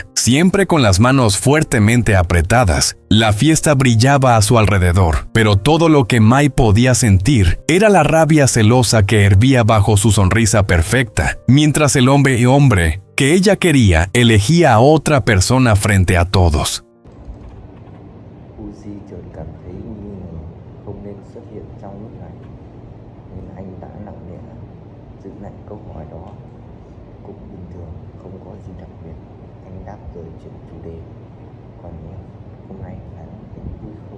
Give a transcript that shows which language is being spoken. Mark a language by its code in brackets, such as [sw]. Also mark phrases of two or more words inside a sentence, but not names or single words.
[es] Siempre con las manos fuertemente apretadas, la fiesta brillaba a su alrededor, pero todo lo que Mai podía sentir era la rabia celosa que hervía bajo su sonrisa perfecta, mientras el hombre que ella quería elegía a otra persona frente a todos. [vi] Uzi chợt cảm thấy nghi ngờ không nên xuất hiện trong lúc này, nên anh đã nặng nề giữ lại câu hỏi đó. Cũng bình thường, không có gì đặc biệt, anh đáp rồi chuyển chủ đề. Còn em, hôm nay anh thấy vui không?